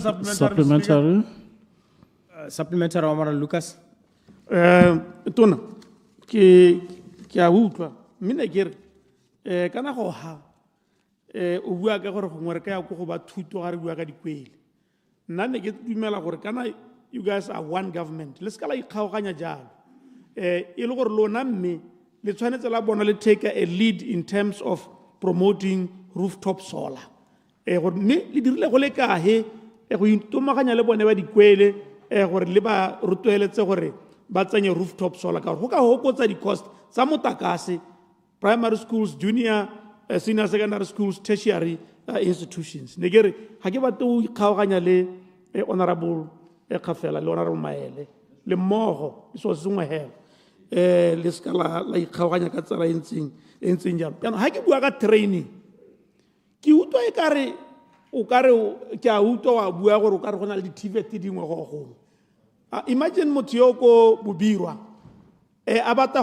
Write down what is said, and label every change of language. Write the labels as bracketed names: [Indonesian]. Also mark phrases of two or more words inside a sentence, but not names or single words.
[English] Supplementary, Honorable Lucas. [Tswana] Tona ke a utlwa mme ne ke re kana go ha o bua ka gore gongwe re ka ya go ba thuto ga re bua ka dikwele nna ne ke dumela gore kana [English] you guys are one government [Tswana] le ska la ikgaoganya jalo e le gore lona mme le tshwanetse la bona le [English] take a lead in terms of promoting rooftop solar [Tswana] gore mme le dirile go le kahe go itomaganya le bone ba dikwele gore le ba rotloeletse gore ba tsenye [English] rooftop solar [Tswana] ka go ka hokotsa di cost tsa motakase [English] primary schools junior senior secondary schools tertiary institutions [Tswana] ne ke re ha ke batla o ikgaoganya le honorable 𝗕𝗶𝗹𝗹 le honorable Maele le mmogo so sengwe hela le ska la ikgaoganya ka tsela e ntseng jalo yana ha ke bua ka training ke utlwa e kare o kare ke a utlwa wa bua gore o kare go na le di-TVET dingwe go imagine motho yo ko Bobirwa a batla